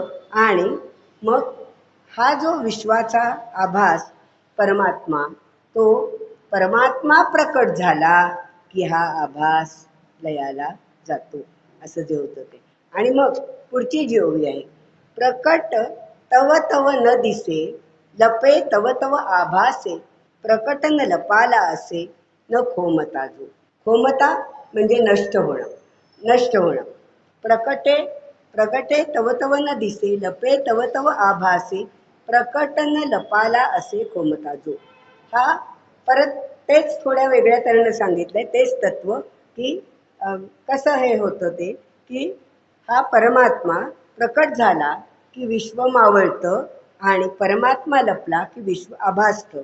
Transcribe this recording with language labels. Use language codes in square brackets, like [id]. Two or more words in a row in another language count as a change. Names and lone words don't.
[mr] आणि मग हा जो विश्वाचा आभास परमात्मा, तो परमात्मा प्रकट झाला की हा आभास लयाला जातो, असं जे होतं ते. आणि मग पुढची जी ओवी आहे, प्रकट तव तव न दिसे लपे तव तव आभासे प्रकट न लपाला असे न खोमता जो. खोमता म्हणजे नष्ट होणं, नष्ट होणं. प्रकटे तव तव न दिसे लपे तव तव आभासे प्रकट न लपाला असे खोमता जो. हा परत तेच थोड्या वेगळ्या तऱ्हेनं सांगितलंय, तेच तत्व की कसं हे होतं ते, की हा परमात्मा प्रकट झाला की विश्व मावळतं आणि परमात्मा लपला की विश्व आभासतं.